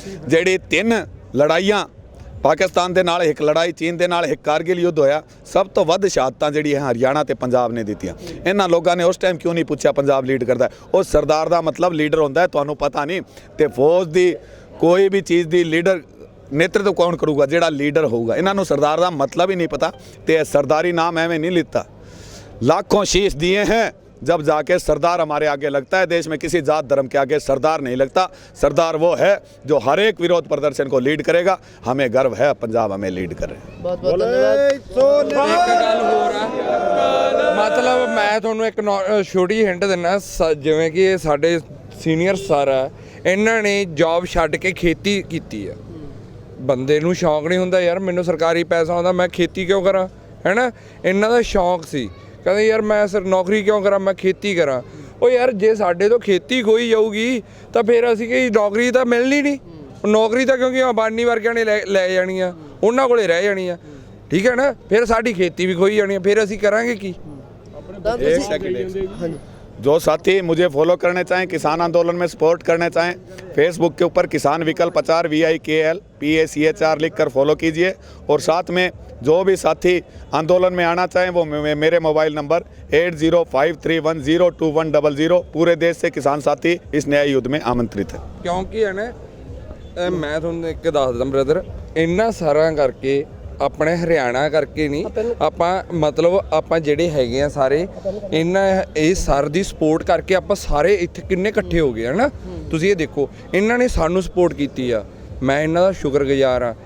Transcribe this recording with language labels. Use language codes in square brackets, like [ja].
[pa] ਜਿਹੜੀ 3 ਲੜਾਈਆਂ ਪਾਕਿਸਤਾਨ ਦੇ ਨਾਲ, ਇੱਕ ਲੜਾਈ ਚੀਨ ਦੇ ਨਾਲ, ਇੱਕ ਕਾਰਗਿਲ ਯੁੱਧ ਹੋਇਆ, ਸਭ ਤੋਂ ਵੱਧ ਸ਼ਹਾਦਤਾਂ ਜਿਹੜੀ ਹੈ ਹਰਿਆਣਾ ਤੇ ਪੰਜਾਬ ਨੇ ਦਿੱਤੀਆਂ। ਇਹਨਾਂ ਲੋਕਾਂ ਨੇ ਉਸ ਟਾਈਮ ਕਿਉਂ ਨਹੀਂ ਪੁੱਛਿਆ ਪੰਜਾਬ ਲੀਡ ਕਰਦਾ? ਉਹ ਸਰਦਾਰ ਦਾ ਮਤਲਬ ਲੀਡਰ ਹੁੰਦਾ ਹੈ, ਤੁਹਾਨੂੰ ਪਤਾ ਨਹੀਂ। ਤੇ ਫੌਜ ਦੀ ਕੋਈ ਵੀ ਚੀਜ਼ ਦੀ ਲੀਡਰ ਨੇਤਰਤਵ ਕੌਣ ਕਰੂਗਾ? ਜਿਹੜਾ ਲੀਡਰ ਹੋਊਗਾ। ਇਹਨਾਂ ਨੂੰ ਸਰਦਾਰ ਦਾ ਮਤਲਬ ਹੀ ਨਹੀਂ ਪਤਾ, ਤੇ ਸਰਦਾਰੀ ਨਾਮ ਐਵੇਂ [hi] नहीं लिखता। लाखों शीश दिए हैं, जब जाके सरदार हमारे आगे लगता है। देश में किसी जात धर्म के आगे सरदार नहीं लगता। सरदार वो है जो हर एक विरोध प्रदर्शन को लीड करेगा। हमें गर्व है पंजाब हमें लीड कर रहे हैं। [pa] ਬਹੁਤ ਬਹੁਤ ਧੰਨਵਾਦ। ਇੱਕ ਗੱਲ ਹੋਰ ਆ, ਮਤਲਬ ਮੈਂ ਤੁਹਾਨੂੰ ਇੱਕ ਛੋਟੀ ਹਿੰਟ ਦਿੰਦਾ, ਜਿਵੇਂ ਕਿ ਇਹ ਸਾਡੇ ਸੀਨੀਅਰ ਸਰ ਆ, ਇਹਨਾਂ ਨੇ ਜੌਬ ਛੱਡ ਕੇ ਖੇਤੀ ਕੀਤੀ ਆ। ਬੰਦੇ ਨੂੰ ਸ਼ੌਂਕ ਨਹੀਂ ਹੁੰਦਾ ਯਾਰ ਮੈਨੂੰ ਸਰਕਾਰੀ ਪੈਸਾ ਆਉਂਦਾ ਮੈਂ ਖੇਤੀ ਕਿਉਂ ਕਰਾਂ, ਹੈ ਨਾ? ਇਹਨਾਂ ਦਾ ਸ਼ੌਂਕ ਸੀ, ਕਹਿੰਦੇ ਯਾਰ ਮੈਂ ਸਿਰ ਨੌਕਰੀ ਕਿਉਂ ਕਰਾਂ, ਮੈਂ ਖੇਤੀ ਕਰਾਂ। ਉਹ ਯਾਰ ਜੇ ਸਾਡੇ ਤੋਂ ਖੇਤੀ ਖੋਈ ਜਾਊਗੀ ਤਾਂ ਫਿਰ ਅਸੀਂ ਕਿ ਨੌਕਰੀ ਤਾਂ ਮਿਲਣੀ ਨਹੀਂ। ਨੌਕਰੀ ਤਾਂ ਕਿਉਂਕਿ ਅੰਬਾਨੀ ਵਰਗਿਆਂ ਨੇ ਲੈ ਜਾਣੀ ਆ, ਉਹਨਾਂ ਕੋਲੇ ਰਹਿ ਜਾਣੀ ਆ, ਠੀਕ ਹੈ ਨਾ? ਫਿਰ ਸਾਡੀ ਖੇਤੀ ਵੀ ਖੋਈ ਜਾਣੀ ਆ, ਫਿਰ ਅਸੀਂ ਕਰਾਂਗੇ ਕੀ? [hi] एक सेकंड, जो साथी मुझे फॉलो करने चाहें, किसान आंदोलन में सपोर्ट करना चाहें, फेसबुक के ऊपर किसान विकल्प प्रचार VIKL लिख कर फॉलो कीजिए। और साथ में जो भी साथी आंदोलन में आना चाहें वो मेरे मोबाइल नंबर 8053102100, पूरे देश से किसान साथी इस न्याय युद्ध में आमंत्रित है। [pa] ਕਿਉਂਕਿ ਹੈ ਨਾ ਮੈਂ ਤੁਹਾਨੂੰ ਇੱਕ ਦੱਸਦਾ ਬ੍ਰਦਰ, ਇੰਨਾ ਸਾਰਾ ਕਰਕੇ ਆਪਣੇ ਹਰਿਆਣਾ ਕਰਕੇ ਨਹੀਂ, ਆਪਾਂ ਮਤਲਬ ਆਪਾਂ ਜਿਹੜੇ ਹੈਗੇ ਆ ਸਾਰੇ ਇਹਨਾਂ ਇਹ ਸਰ ਦੀ ਸਪੋਰਟ ਕਰਕੇ ਆਪਾਂ ਸਾਰੇ ਇੱਥੇ ਕਿੰਨੇ ਇਕੱਠੇ ਹੋ ਗਏ ਹਨ। ਤੁਸੀਂ ਇਹ ਦੇਖੋ, ਇਹਨਾਂ ਨੇ ਸਾਨੂੰ ਸਪੋਰਟ ਕੀਤੀ ਆ, ਮੈਂ ਇਹਨਾਂ ਦਾ ਸ਼ੁਕਰਗੁਜ਼ਾਰ ਆ।